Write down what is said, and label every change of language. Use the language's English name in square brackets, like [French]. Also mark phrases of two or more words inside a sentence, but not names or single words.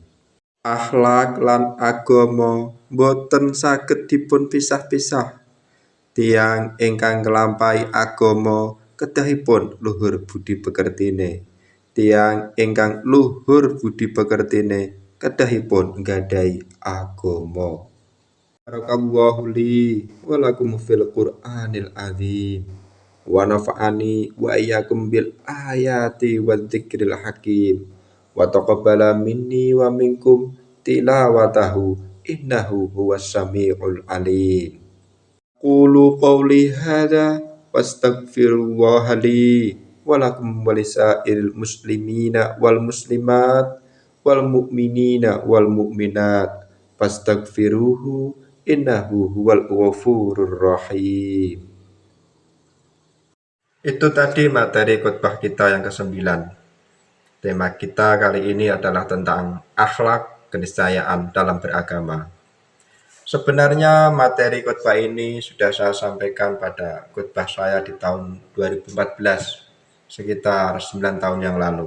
[Javanese] Akhlak lan agama boten saged dipun pisah-pisah. Tiyang ingkang nglampahi agama kedahipun luhur budi pekertine. Tiyang ingkang luhur budi pekertine kedahipun nggadahi agama. [Arabic] بارك الله لي ولكم في القرآن العظيم ونفعني وإياكم بالآيات والذكر الحكيم وتقبل مني ومنكم تلاوته إنه هو السميع العليم. قولوا قولي هذا واستغفر الله لي ولكم ولسائر المسلمين والمسلمات والمؤمنين والمؤمنات فاستغفروه إنه هو الغفور الرحيم. [Indonesian] Itu tadi materi khotbah kita yang ke-9. Tema kita kali ini adalah tentang akhlak keniscayaan dalam beragama. Sebenarnya materi khotbah ini sudah saya sampaikan pada khotbah saya di tahun 2014, sekitar 9 tahun yang lalu.